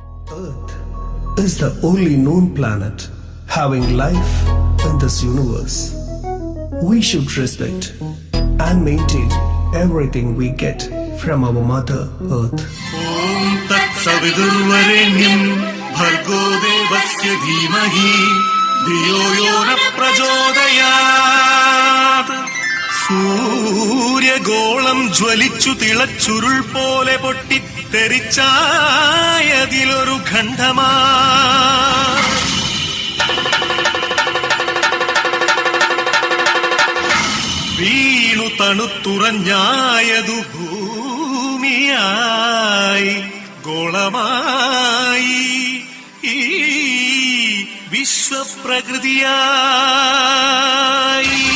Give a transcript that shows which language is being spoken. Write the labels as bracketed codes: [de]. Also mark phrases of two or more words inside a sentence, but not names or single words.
[en] Earth is the only known planet having life in this universe. We should respect and maintain everything we get from our Mother Earth. [sa] ॐ तत् सवितुर्वरेण्यं भर्गो देवस्य धीमहि धियो यो नः प्रचोदयात्. [ml] സൂര്യഗോളം ജ്വലിച്ചു തിളച്ചുരുൾ പോലെ പൊട്ടിത്തെറിച്ചായതിലൊരു ഖണ്ഡമാ വീണു തണുത്തുറഞ്ഞായതു ഭൂമിയായി ഗോളമായി ഈ വിശ്വപ്രകൃതിയായി.